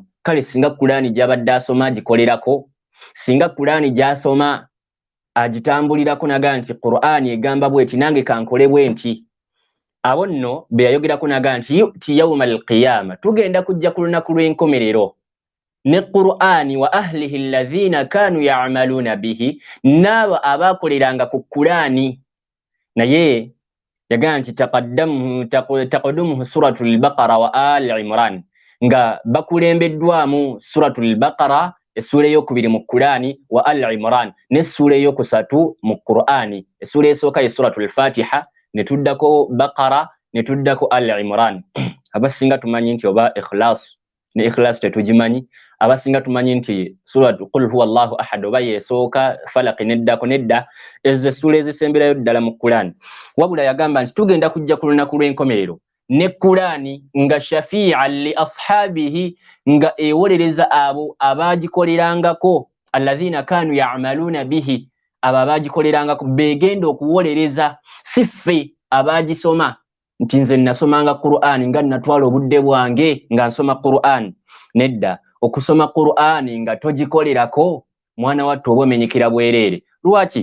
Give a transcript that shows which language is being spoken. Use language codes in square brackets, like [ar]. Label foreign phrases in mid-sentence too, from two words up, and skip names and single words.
[lg] Kale singa Qur'ani gy'abadde asoma agikolerako, singa Qur'ani gy'asoma agitambulirako naga nti Qur'ani egamba bweti nange kankole bwenti, abo nno be yayogerako naga nti [ar] يؤتى يوم القيامة, [lg] tugenda kujja ku lunaku lw'enkomerero ne Qur'ani [ar] وأهله الذين كانوا يعملون به, [lg] n'abo abaakoleranga ku Qur'ani. Naye yagamba nti [ar] تقدمه سورة البقرة وآل عمران, [lg] nga bakulembeddwamu suratul Baqara, essula ey'okubiri mu Qur'ani, wa Ali Imran, n'essula ey'okusatu mu Qur'ani. Essula esooka ye suratul Fatiha, ne tuddako Baqara, ne tuddako Ali Imran. Abasinga tumanyi nti oba Ikhlas, ne Ikhlas tetugimanyi. Abasinga tumanyi nti surat [ar] قل هو الله أحد [lg] oba yesooka Falaq neddako, nedda, ezo essula ezisemberayo ddala mu Qur'ani. Wabula yagamba nti tugenda kujja ku lunaku lw'enkomerero ne Qur'ani nga [ar] شفيعا لأصحابه, [lg] nga ewolereza abo abaagikolerangako, [ar] الذين كانوا يعملون به, [lg] abo abaagikolerangako begenda okuwolereza, si ffe abaagisoma. Nti nze nasomanga Qur'ani nga natwala obudde bwange nga nsoma Qur'ani. Nedda, okusoma Qur'ani nga togikolerako, mwana wattu oba omenyekera bwereere.